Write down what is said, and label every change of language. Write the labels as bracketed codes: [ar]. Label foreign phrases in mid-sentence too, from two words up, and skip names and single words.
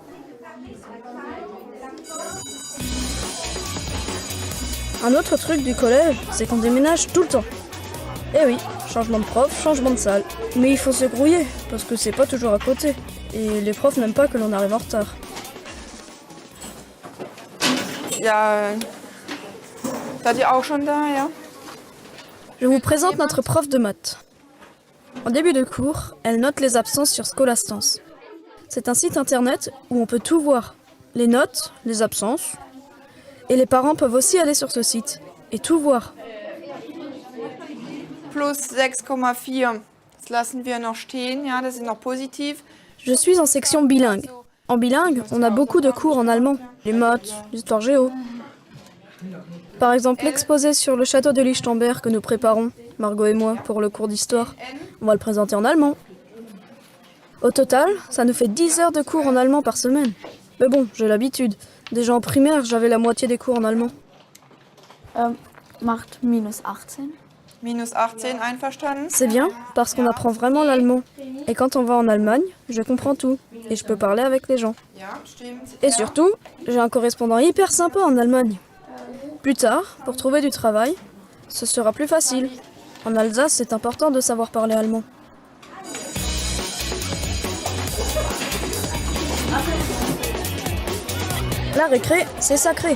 [fr] Un autre truc du collège, c'est qu'on déménage tout le temps. Eh oui, changement de prof, changement de salle. Mais il faut se grouiller, parce que c'est pas toujours à côté. Et les profs n'aiment pas que l'on arrive en retard. [de] Ja, seid ihr auch schon da, ja? [fr] Je vous présente notre prof de maths. En début de cours, elle note les absences sur Scholastance. C'est un site internet où on peut tout voir. Les notes, les absences. Et les parents peuvent aussi aller sur ce site et tout voir. [de] Plus 6,4. Das lassen wir noch stehen, ja, das ist noch positiv. [fr] Je suis en section bilingue. En bilingue, on a beaucoup de cours en allemand. Les maths, l'histoire géo. Par exemple, l'exposé sur le château de Lichtenberg que nous préparons, Margot et moi, pour le cours d'histoire. On va le présenter en allemand. Au total, ça nous fait 10 heures de cours en allemand par semaine. Mais bon, j'ai l'habitude. Déjà en primaire, j'avais la moitié des cours en allemand. [de] Macht minus 18. Minus 18, einverstanden? [fr] C'est bien, parce qu'on apprend vraiment l'allemand. Et quand on va en Allemagne, je comprends tout. Et je peux parler avec les gens. [de] Ja, stimmt. [fr] Et surtout, j'ai un correspondant hyper sympa en Allemagne. Plus tard, pour trouver du travail, ce sera plus facile. En Alsace, c'est important de savoir parler allemand. La récré, c'est sacré.